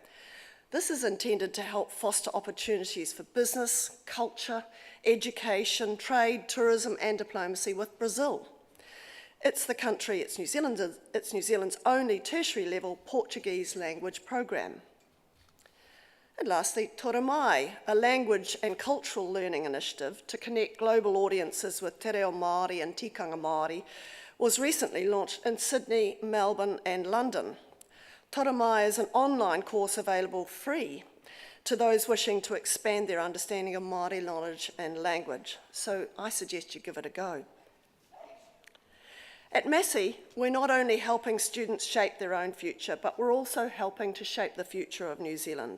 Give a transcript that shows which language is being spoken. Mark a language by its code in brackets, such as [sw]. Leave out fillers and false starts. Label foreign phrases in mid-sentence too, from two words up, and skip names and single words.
[en] This is intended to help foster opportunities for business, culture, education, trade, tourism and diplomacy with Brazil. It's New Zealand's only tertiary level Portuguese language program. And lastly, Tōra Mai, a language and cultural learning initiative to connect global audiences with [mi] te reo Māori [en] and [mi] tikanga Māori, [en] was recently launched in Sydney, Melbourne and London. Tōra Mai is an online course available free to those wishing to expand their understanding of Māori knowledge and language, so I suggest you give it a go. At Massey, we're not only helping students shape their own future, but we're also helping to shape the future of New Zealand.